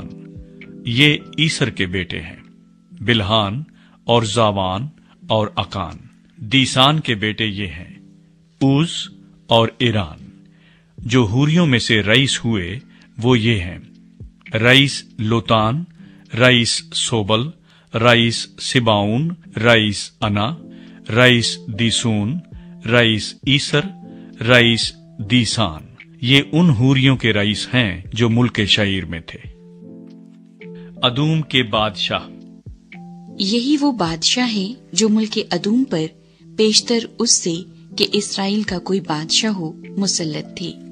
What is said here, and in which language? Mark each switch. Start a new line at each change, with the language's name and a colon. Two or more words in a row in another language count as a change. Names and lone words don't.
Urdu: یہ ایسر کے بیٹے ہیں: بلہان اور زاوان اور اکان۔ دیسان کے بیٹے یہ ہیں: اوز اور ایران۔ جو ہوریوں میں سے رئیس ہوئے وہ یہ ہیں: رئیس لوتان رئیس سوبل، رئیس سباؤن، رئیس عنا، رئیس دیسون، رئیس ایسر، رئیس دیسان. یہ ان حوریوں کے رئیس ہیں جو ملک شعیر میں تھے. ادوم کے بادشاہ. یہی وہ بادشاہ ہے جو ملک ادوم پر پیشتر اس سے کہ اسرائیل کا کوئی بادشاہ ہو مسلط تھے.